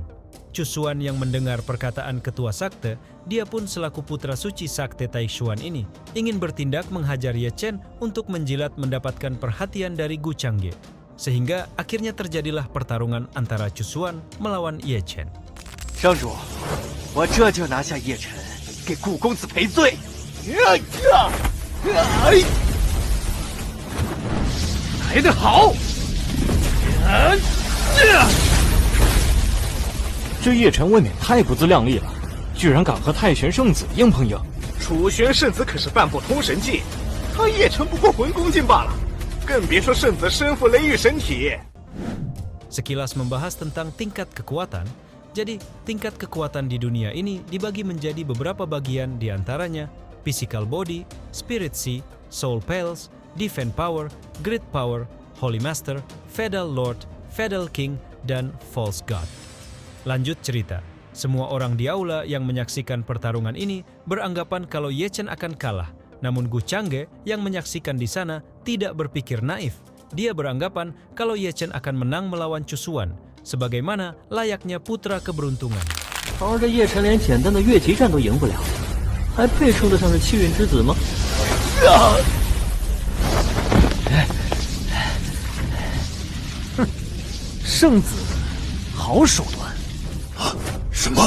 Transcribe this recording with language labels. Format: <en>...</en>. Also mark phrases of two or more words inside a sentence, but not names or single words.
<id>Cusuan yang mendengar perkataan Ketua Sakte, dia pun selaku putra suci Sakte Taishuan ini ingin bertindak menghajar Ye Chen untuk menjilat mendapatkan perhatian dari Gu Changge. Sehingga akhirnya terjadilah pertarungan antara Cusuan melawan Ye Chen.</id> <zh>上主，我这就拿下叶晨，给顾公子赔罪。来得好！这叶晨未免太不自量力了，居然敢和太玄圣子硬碰硬。楚玄圣子可是半部通神境，他叶晨不过魂功境罢了，更别说圣子身负雷狱神体。</zh> <id>Sekilas membahas tentang tingkat kekuatan, jadi tingkat kekuatan di dunia ini dibagi menjadi beberapa bagian, diantaranya</id> <en>physical body, spirit sea, soul pales, divine power, great power, holy master, feudal lord, feudal king,</en> <id>dan</id> <en>false god.</en> <id>Lanjut cerita, semua orang di aula yang menyaksikan pertarungan ini beranggapan kalau Ye Chen akan kalah. Namun Gu Changge yang menyaksikan di sana tidak berpikir naif. Dia beranggapan kalau Ye Chen akan menang melawan Cusuan, sebagaimana layaknya putra keberuntungan.</id> <zh>而这叶晨连简单的越级战都赢不了，还配称得上是气运之子吗？圣子，好手段！什么？</zh>